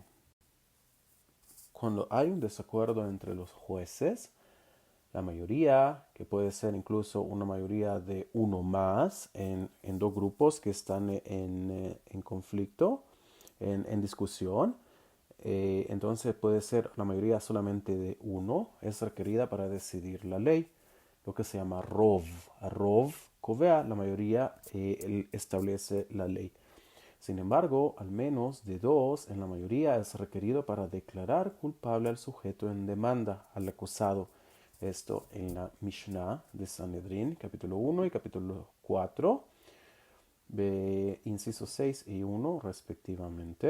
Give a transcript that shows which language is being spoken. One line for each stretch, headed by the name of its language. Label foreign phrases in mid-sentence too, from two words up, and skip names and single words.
Spanish: Cuando hay un desacuerdo entre los jueces, la mayoría, que puede ser incluso una mayoría de uno más en dos grupos que están en conflicto, en discusión, entonces puede ser la mayoría solamente de uno, es requerida para decidir la ley, lo que se llama rov.
Hebrew: רוב, קובע,
Spanish: la mayoría establece la ley. Sin embargo, al menos de dos en la mayoría es requerido para declarar culpable al sujeto en demanda, al acusado. Esto en la Mishnah de Sanedrín, capítulo 1 y capítulo 4, incisos 6 y 1 respectivamente.